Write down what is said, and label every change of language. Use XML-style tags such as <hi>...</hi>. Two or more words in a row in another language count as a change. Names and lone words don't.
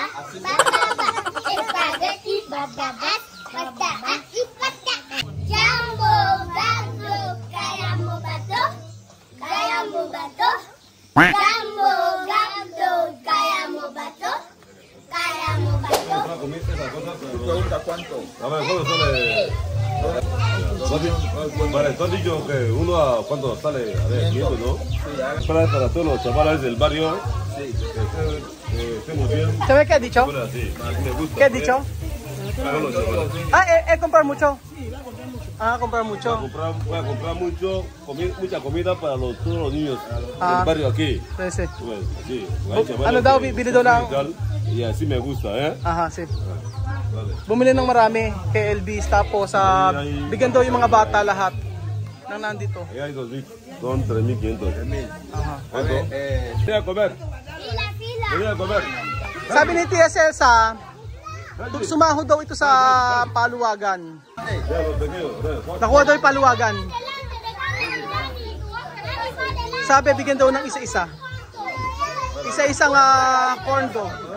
<tl>bababa, spaghetti bababa, bababa, Jumbo, Jumbo, kaya mo ba to? Kaya mo ba to? Jumbo, Jumbo, kaya mo ba to? Kaya mo ba to?</tl> <es>Pregunta cuánto. A ver, ¿cuánto sale? Vale, tú has dicho que uno a cuánto sale, a ver, 500, ¿no? Para todos los chavales del barrio. Sí. Que estemos bien. ¿Sabes qué ha dicho? Bueno, sí, me gusta. ¿Qué ha dicho? Comprar mucho. Comprar mucho. Voy a comprar mucha comida para todos los niños del barrio aquí. Sí. Pues, sí.</es> <tl>Ano daw, bibili daw ng...</tl> <es>Y así me gusta, ¿eh? Sí.</es> <tl>Bumili ng marami kay Elvis, tapos bigyan daw yung mga bata lahat nang nandito.</tl> <es>Ahí hay 2,000, son 3,500. ¿Cuánto? Voy a comer. Voy a comer.</es> <tl>Sabi ni Tia Celsa, sumahod daw ito sa paluwagan. Nakuha daw yung paluwagan. Sabi, bigyan daw ng isa-isa. Isa-isang corn dog.</tl>